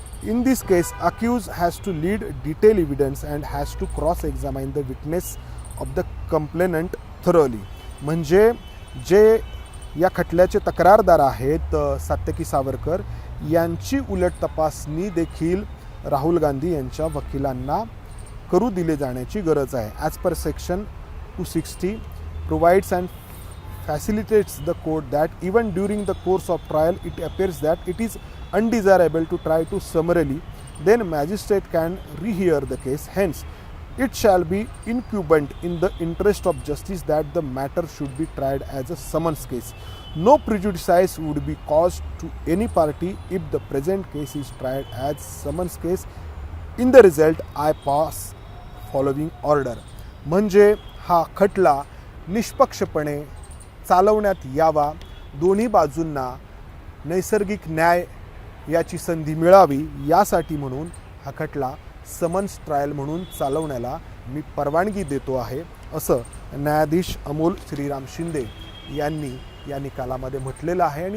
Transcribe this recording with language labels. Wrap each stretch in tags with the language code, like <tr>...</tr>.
<en>In this case accused has to lead detail evidence and has to cross examine the witness of the complainant thoroughly.</en> <mr>म्हणजे जे या खटल्याचे तक्रारदार आहेत सात्यकी सावरकर यांची उलट तपासणी देखील राहुल गांधी यांच्या वकिलांना करू दिले जाण्याची गरज आहे.</mr> <en>As per section 260 provides and facilitates the court that even during the course of trial it appears that it is undesirable to try to summarily, then magistrate can rehear the case. Hence, it shall be incumbent in the interest of justice that the matter should be tried as a summons case. No prejudice would be caused to any party if the present case is tried as summons case. In the result, I pass following order.</en> <mr>म्हणजे हा खटला निष्पक्षपणे चालवण्यात यावा, दोन्ही बाजूंना नैसर्गिक न्याय याची संधी मिळावी यासाठी म्हणून हा खटला समन्स ट्रायल म्हणून चालवण्याला मी परवानगी देतो आहे असं न्यायाधीश अमोल श्रीराम शिंदे यांनी या निकालामध्ये म्हटलेलं आहे.</mr>